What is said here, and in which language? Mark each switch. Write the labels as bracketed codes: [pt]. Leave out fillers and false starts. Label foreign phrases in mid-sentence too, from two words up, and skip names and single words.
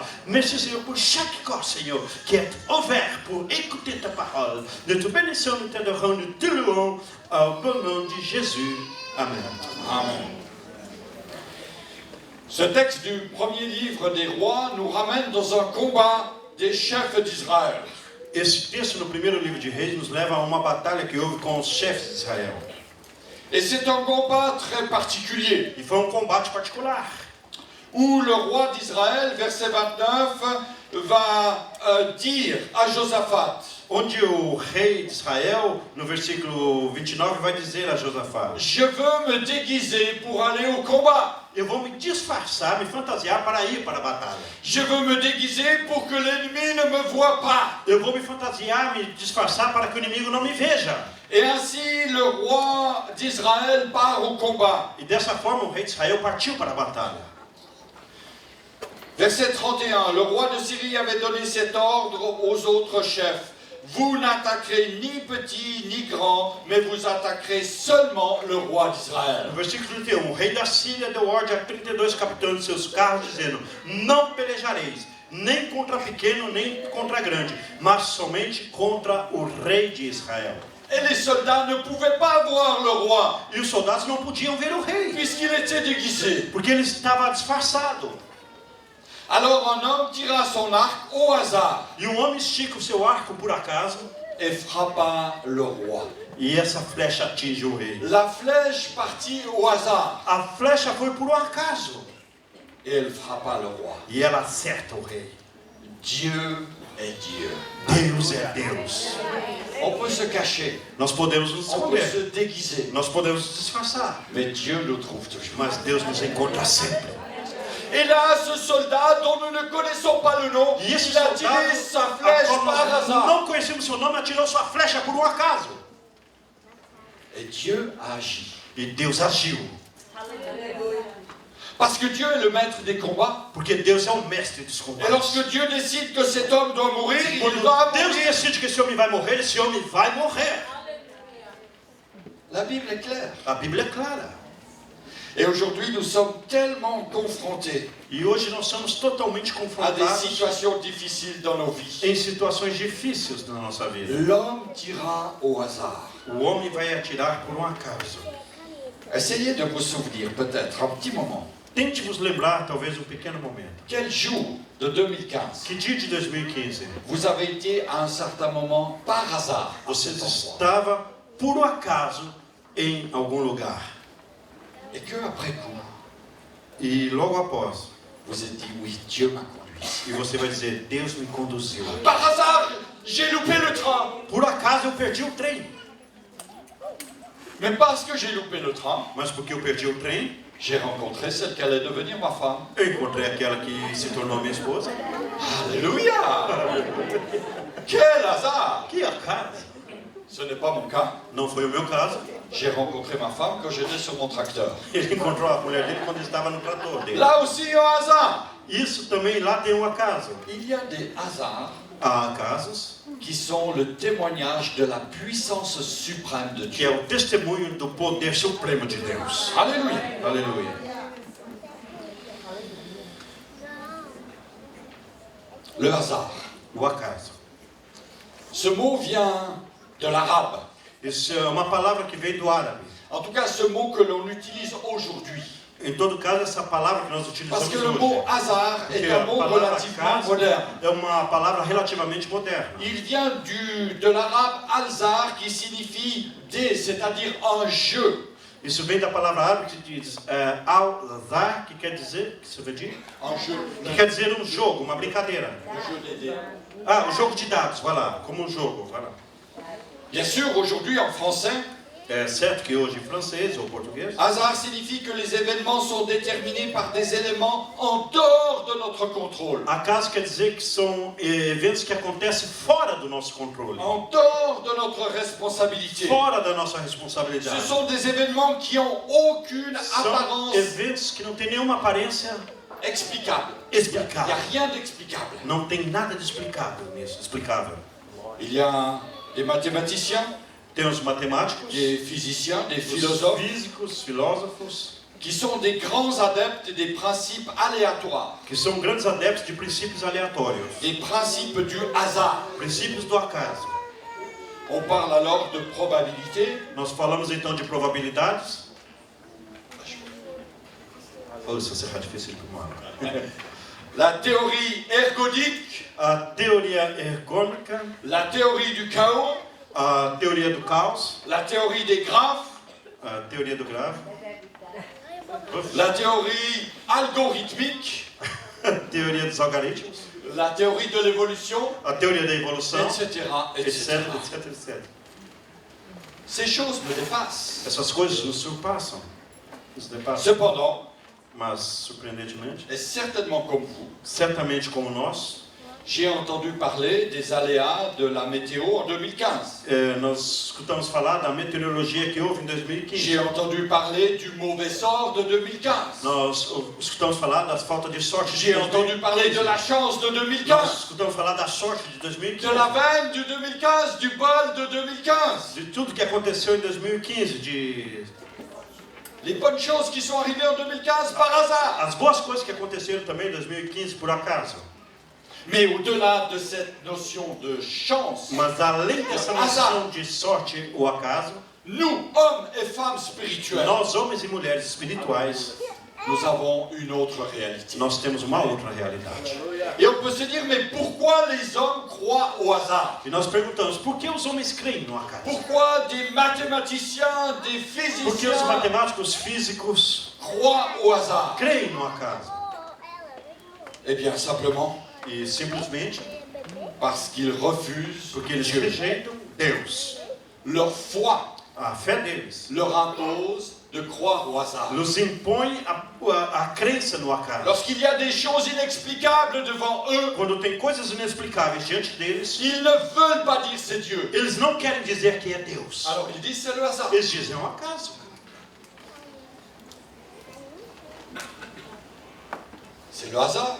[fr] Merci, Seigneur, pour chaque corps, Seigneur, qui est ouvert pour écouter ta parole. Nous te bénissons, nous t'adorons, nous te louons au bon nom de Jésus. Amen. Amen. Ce texte du premier livre des rois nous ramène dans un combat des chefs d'Israël. [pt] Esse texto no primeiro livro de Reis nos leva a uma batalha que houve com os chefes de Israel. [fr] Et c'est un combat très particulier, [pt] E foi combate particular. [fr] où le roi d'Israël, verset 29, va dire à Josaphat, [pt] Onde o rei de Israel, no versículo 29, vai dizer a Josafá: [fr] je veux me déguiser pour aller au combat. [pt] Eu vou me disfarçar, me fantasiar para ir para a batalha. [fr] Je veux me déguiser pour que l'ennemi ne me voie pas. [pt] Eu vou me fantasiar, me disfarçar para que o inimigo não me veja. [fr] Et ainsi, le roi d'Israël part au combat. [pt] E dessa forma o rei de Israel partiu para a batalha. [fr] Verset 31, le roi de Syrie avait donné cet ordre aux autres chefs. Vous n'attaquerez ni petit ni grand, mais vous attaquerez seulement le roi d'Israël. [pt] No versículo 31, o rei da Síria deu ordem a 32 capitães de seus carros, dizendo: não pelejareis, nem contra pequeno, nem contra grande, mas somente contra o rei de Israel. [fr] Et les soldats ne pouvaient pas voir le roi, [pt] E os soldados não podiam ver o rei, [fr] puisqu'il était déguisé. [pt] porque ele estava disfarçado. [fr] Alors un homme tira son arc au hasard [pt] E um homem estica o seu arco por acaso, [fr] et frappa le roi. [pt] e essa flecha atinge o rei. [fr] La flèche partit au hasard [pt] A flecha foi por um acaso, [fr] et elle frappa le roi. [pt] e ela acerta o rei. [fr] Dieu est Dieu. [pt] Deus é Deus. [fr] On peut se cacher, [pt] Nós podemos nos [fr] on peut [pt] esconder, [fr] se déguiser, [pt] nós podemos nos disfarçar, [fr] mais Dieu nous trouve toujours. [pt] mas Deus nos encontra sempre. [fr] Et là, ce soldat dont nous ne connaissons pas le nom, [pt] E esse [fr] il a [pt] soldado, [fr] tiré sa [pt] a [fr] flèche [pt] qual [fr] par [pt] nós [fr] hasard. [pt] não conhecemos seu nome, atirou sua flecha por um acaso. [fr] Et Dieu a agi. [pt] E Deus agiu, [fr] Parce que Dieu est le maître des combats. [pt] porque Deus é o mestre dos [fr] Et [pt] combates. [fr] lorsque Dieu décide que cet homme doit mourir, il [pt] Quando [fr] doit [pt] Deus [fr] mourir. [pt] decide que esse homem vai morrer, esse homem vai morrer. [fr] La Bible est claire. [pt] A Bíblia é clara. [fr] Et aujourd'hui, nous sommes tellement confrontés [pt] E hoje nós somos totalmente [fr] à des [pt] confrontados [fr] situations difficiles dans nos vies. [pt] em situações difíceis na nossa vida. [fr] L'homme tira au hasard. [pt] O homem vai atirar por um acaso. [fr] Essayez de vous souvenir, peut-être, un petit moment. [pt] Tente vos lembrar, talvez, um pequeno momento. [fr] Quel jour de 2015 [pt] Que dia de 2015 [fr] vous avez été à un certain moment par hasard à [pt] você [fr] cet endroit, [pt] estava, por um acaso, em algum lugar? [fr] et que après coup, [pt] E logo após, [fr] vous êtes dit oui, Dieu m'a conduit. [pt] e você vai dizer, Deus me conduziu. [fr] Par hasard, j'ai loupé le train. [pt] Por acaso eu perdi o trem. [fr] Mais parce que j'ai loupé le train, [pt] Mas porque eu perdi o trem, [fr] j'ai rencontré celle qui allait devenir ma femme. [pt] eu encontrei aquela que se tornou minha esposa. [fr] Alléluia! Quel hasard! [pt] Que acaso! [fr] Ce n'est pas mon cas. [pt] Não foi o meu caso. [fr] J'ai rencontré ma femme quand j'étais sur mon tracteur. [pt] Ele encontrou a mulher dele quando estava no trator dele. [fr] Là aussi, un hasard. [pt] Isso também lá tem um acaso. [fr] Il y a des hasards [pt] Há acasos [fr] qui sont le témoignage de la puissance suprême de [pt] que é [fr] Dieu. [pt] o testemunho do poder supremo de Deus. [fr] Alléluia. [pt] Aleluia. [fr] Le hasard. [pt] O acaso. [fr] Ce mot vient de l'arabe. [pt] Isso é uma palavra que vem do árabe. [fr] En tout cas, ce mot que l'on utilise aujourd'hui. [pt] Em todo caso, essa palavra que nós [fr] Parce [pt] utilizamos [fr] que le mot [pt] hoje [fr] hasard est [pt] Porque [fr] un [pt] a [fr] mot [pt] palavra [fr] relativement [pt] acaso [fr] moderne. [pt] é uma palavra relativamente moderna. [fr] Il vient de l'arabe alzar qui signifie des, c'est-à-dire un jeu. [pt] Isso vem da palavra árabe que diz al-zar, que quer dizer, que se vê de? [fr] Un jeu. [pt] Que quer dizer um jogo, uma brincadeira. [fr] Un jeu des dés. [pt] Ah, o jogo de dados, vai lá, como um jogo, vai lá. [fr] Bien sûr, aujourd'hui en français, [pt] É certo que hoje em francês ou português, [fr] hasard signifie que les événements sont déterminés par des éléments en dehors de notre contrôle. [pt] acaso quer dizer que são eventos que acontecem fora do nosso controle, [fr] En dehors de notre responsabilité. [pt] fora da nossa [fr] Ce [pt] responsabilidade. [fr] sont des événements qui ont aucune [pt] São [fr] apparence [pt] eventos que não têm nenhuma aparência [fr] explicable. Il n'y [pt] explicável. [fr] a rien d'explicable. [pt] Não tem nada de explicável nisso, explicável. [fr] Il y a des mathématiciens, [pt] Tem os matemáticos, [fr] des physiciens, des [pt] os [fr] philosophes, [pt] físicos, filósofos, [fr] qui sont des grands adeptes des principes aléatoires, [pt] que são grandes adeptos de princípios aleatórios, [fr] des principes du hasard. [pt] princípios do acaso. [fr] On parle alors de probabilité. [pt] Nós falamos então de probabilidades. Oh, isso será difícil para uma. [fr] La théorie ergodique, [pt] A teoria ergônica, [fr] la théorie du chaos, [pt] a teoria do caos, [fr] la théorie des graphes, [pt] a teoria do grave, [fr] la théorie algorithmique, [pt] a teoria dos algoritmos, [fr] la théorie de l'évolution, [pt] a teoria da evolução, [fr] etc., [pt] etc, [fr] etc. [pt] etc, etc. [fr] Ces choses me dépassent. [pt] Essas coisas nos surpassam, nos depassam. [fr] Cependant, [pt] Mas, surpreendentemente, [fr] et certainement comme vous, [pt] certamente como nós, [fr] j'ai entendu parler des aléas de la météo en 2015. [pt] nós escutamos falar da meteorologia que houve em 2015. [fr] J'ai entendu parler du mauvais sort de 2015. [pt] Nós escutamos falar das faltas de sorte de [fr] J'ai entendu parler de la chance de [pt] Nós [fr] 2015, [pt] escutamos falar da sorte de 2015. [fr] de la veine du 2015, du bol de 2015. [pt] De tudo que aconteceu em 2015, [fr] Les bonnes choses qui sont arrivées en 2015 par hasard. [pt] as boas coisas que aconteceram também em 2015 por acaso. [fr] Mais au-delà de cette notion de chance, [pt] Mas além dessa noção de sorte ou acaso, [fr] nous, hommes et femmes spirituels, [pt] nós homens e mulheres espirituais, [fr] nous avons une autre réalité. [pt] nós temos uma outra realidade. [fr] Et on peut se dire, mais pourquoi les hommes croient au hasard? [pt] E nós perguntamos, por que os homens creem no acaso? [fr] Pourquoi des mathématiciens, des [pt] Por que os [fr] physiciens [pt] matemáticos físicos [fr] croient au hasard? [pt] creem no acaso? [fr] Eh bien, simplement [pt] E simplesmente [fr] parce qu'ils refusent [pt] porque eles [fr] Dieu. [pt] rejeitam Deus. [fr] Leur foi [pt] A fé deles [fr] leur impose de croire au hasard. [pt] nos impõe a crença no acaso. [fr] Lorsqu'il y a des choses inexplicables devant eux, [pt] Quando tem coisas inexplicáveis diante deles, [fr] ils ne veulent pas dire c'est Dieu. [pt] eles não querem dizer que é Deus. [fr] Alors ils disent c'est le hasard. [pt] Eles dizem é um acaso. [fr] C'est le hasard